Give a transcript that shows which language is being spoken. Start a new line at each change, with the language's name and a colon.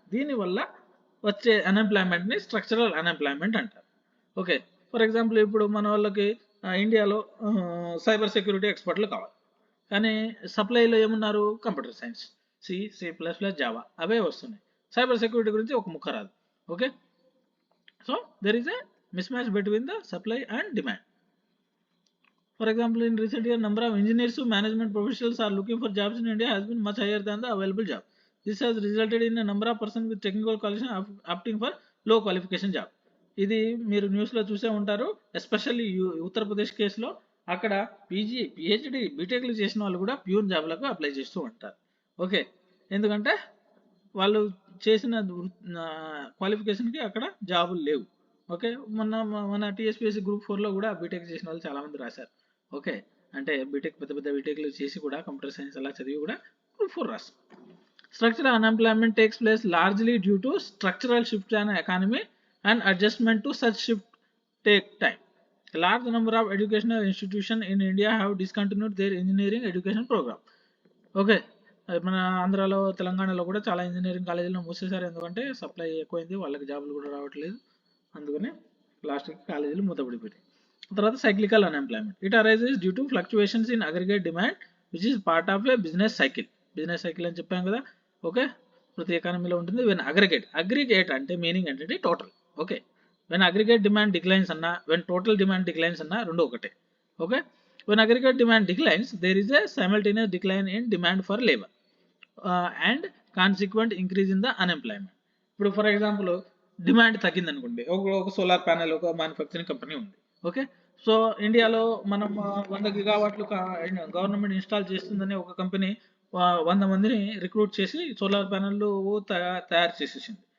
Telugu: దీనివల్ల వచ్చే అన్ఎంప్లాయ్మెంట్ని structural unemployment అంటారు. ఓకే, ఫర్ ఎగ్జాంపుల్ ఇప్పుడు మన వాళ్ళకి ఇండియాలో సైబర్ సెక్యూరిటీ ఎక్స్పర్ట్లు కావాలి, కానీ సప్లైలో ఏమున్నారు, కంప్యూటర్ సైన్స్, C++, జావా అవే వస్తున్నాయి. సైబర్ సెక్యూరిటీ గురించి ఒక ముక్క రాదు.
English: Okay, so there is a mismatch between the supply and demand. For example, in recent years, number of engineers who management professionals are looking for jobs in India has been much higher than the available job. This has resulted in a number of persons with technical qualification opting for low qualification job.
Telugu: ఇది మీరు న్యూస్లో చూసే ఉంటారు, especially Uttar Pradesh కేసులో. అక్కడ PG, PhD, బీటెక్లు చేసిన వాళ్ళు కూడా ప్యూన్ జాబ్లకు అప్లై చేస్తూ ఉంటారు. ఓకే, ఎందుకంటే వాళ్ళు చేసిన క్వాలిఫికేషన్కి అక్కడ జాబులు లేవు. ఓకే, మన టీఎస్పీఎస్సీ గ్రూప్ 4లో కూడా బీటెక్ చేసిన వాళ్ళు చాలామంది రాశారు. ఓకే, అంటే బీటెక్ పెద్ద బీటెక్లు చేసి కూడా కంప్యూటర్ సైన్స్ అలా చదివి కూడా గ్రూప్ 4 రాస్తారు.
English: Structural unemployment takes place largely due to structural shifts in the economy, and adjustment to such shift take time. A large number of educational institutions in India have discontinued their engineering education program.
Telugu: Okay, మన ఆంధ్రాలో తెలంగాణలో కూడా చాలా engineering కాలేజీలో మూసేశారు. ఎందుకంటే supply ఎక్కువైంది, వాళ్ళకి జాబులు కూడా రావట్లేదు. అందుకని లాస్ట్కి కాలేజీలు మూతపడిపోయాయి. తర్వాత
English: Cyclical unemployment. It arises due to fluctuations in aggregate demand which is part of a business cycle.
Telugu: Business cycle అని చెప్పాం కదా. ఓకే, ప్రతి ఎకానమీలో ఉంటుంది. వెన్ అగ్రిగేట్ అంటే మీనింగ్ ఏంటంటే total. Okay,
English: when aggregate demand declines
Telugu: అన్నా,
English: when total demand declines
Telugu: అన్నా రెండు ఒకటే.
English: Okay, when aggregate demand declines, there is a simultaneous decline in demand for labor and consequent increase in the unemployment.
Telugu: ఇప్పుడు for example demand తగ్గింది అనుకోండి, ఒక solar panel ఒక manufacturing company ఉంది. Okay, so ఇండియాలో మనం 100 గిగావాట్లు గవర్నమెంట్ ఇన్స్టాల్ చేస్తుందని ఒక కంపెనీ 100 మందిని రిక్రూట్ చేసి సోలార్ ప్యానెల్ తయారు చేసేసింది.